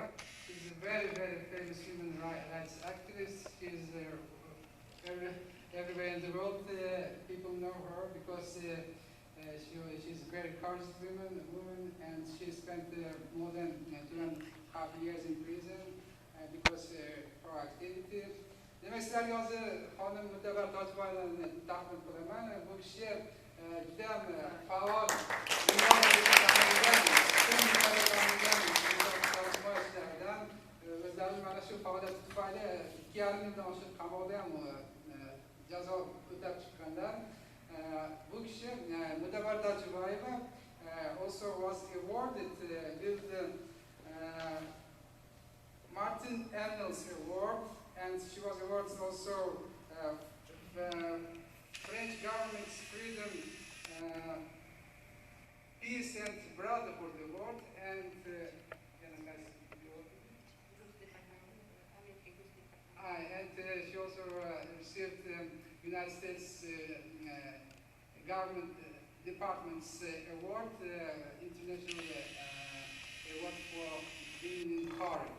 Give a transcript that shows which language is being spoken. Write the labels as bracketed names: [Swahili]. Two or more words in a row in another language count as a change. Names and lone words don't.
[English] She's a very, very famous human rights activist. She's everywhere in the world. People know her because she's a very courageous woman, and she spent more than 2.5 years in prison because her activity. [Uzbek] Demek sizlarga hozir xonim Mutabar Tojboyevani taqdim qilaman. Bu kishi juda ham faol o'zlari mana shu faoliyati tufayli 2,5 yildan oshiq qamoqda ham jazo o'tab chiqqanlar. Bu kishi [English] Mutabar Tojboyeva also was awarded with the Martin Ennals Award, and she was awarded also the French government's Freedom, Peace and Brotherhood Award, and she also received the United States Government Department's Award, International Award for being in courage.